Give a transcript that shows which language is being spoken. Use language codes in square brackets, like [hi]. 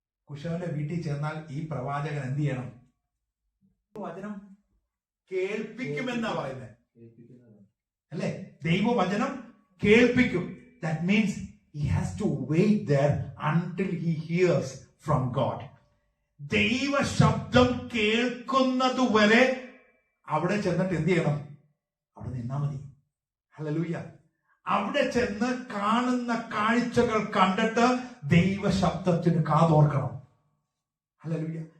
[ml] കുശവന്റെ വീട്ടിൽ ചെന്നാൽ ഈ പ്രവാചകൻ എന്ത് ചെയ്യണം? വചനം കേൾപ്പിക്കുമെന്നാ പറയുന്നത്, അല്ലെ? ദൈവവചനം കേൾപ്പിക്കും. [en] That means he has to wait there until he hears from God. [ml] ദൈവ ശബ്ദം കേൾക്കുന്നത് വരെ അവിടെ ചെന്നിട്ട് എന്ത് ചെയ്യണം? അവിടെ നിന്നാ മതി. ഹല്ലേലൂയ. അവിടെ ചെന്ന് കാണുന്ന കാഴ്ചകൾ കണ്ടിട്ട് ദൈവ ശബ്ദത്തിന് കാതോർക്കണം. ഹല്ലേലൂയ.